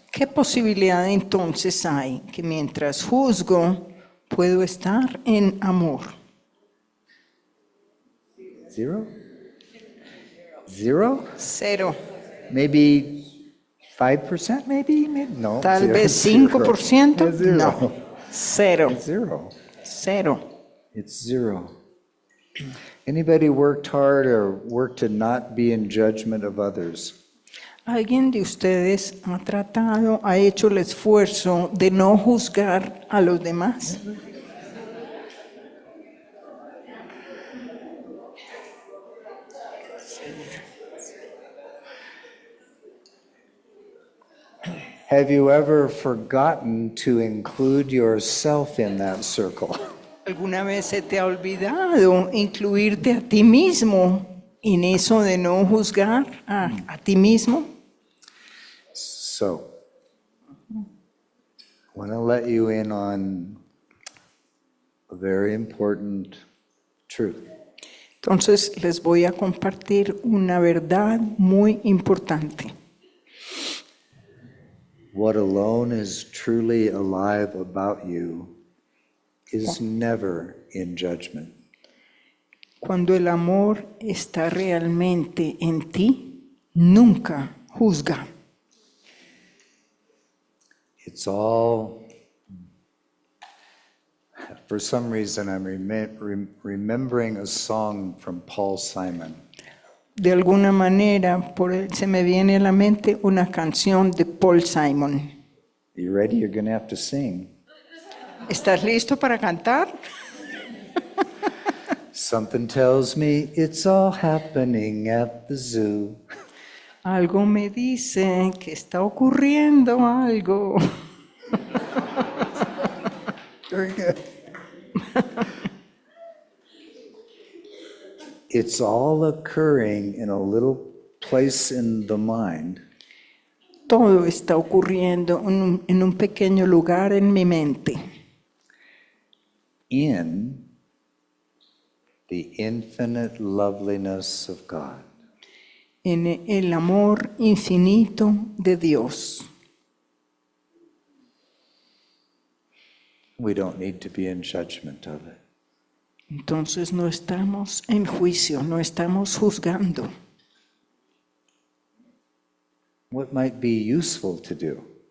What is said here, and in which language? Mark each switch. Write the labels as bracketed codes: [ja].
[es] ¿Qué posibilidad entonces hay que mientras juzgo puedo estar en amor? [en] Zero? Zero? [es] Cero. [en] Maybe 5%, maybe? No. [es] Tal [en] zero, [es] vez [en] zero. [es] 5%. [en] Zero. [es] No. Cero. [en] Zero. [es] Cero. [en] It's zero. Anybody worked hard or worked to not be in judgment of others? [es] ¿Alguien de ustedes ha hecho el esfuerzo de no juzgar a los demás? [en] Have you ever forgotten to include yourself in that circle? [es] ¿Alguna vez se te ha olvidado incluirte a ti mismo en eso de no juzgar a ti mismo? [en] So, I want to let you in on a very important truth. [es] Entonces les voy a compartir una verdad muy importante. [en] What alone is truly alive about you is never in judgment. [es] Cuando el amor está realmente en ti, nunca juzga. [en] It's all, for some reason, I'm remembering a song from Paul Simon. [es] De alguna manera, se me viene a la mente una canción de Paul Simon. [en] You ready? You're going to have to sing. [es] ¿Estás listo para cantar? [en] Something tells me it's all happening at the zoo. [es] Algo me dice que está ocurriendo algo. [en] Very good. It's all occurring in a little place in the mind. [es] Todo está ocurriendo en un pequeño lugar en mi mente. [en] In the infinite loveliness of God. [es] En el amor infinito de Dios. [en] We don't need to be in judgment of it. [es] Entonces no estamos en juicio, no estamos juzgando. [en] What might be useful to do?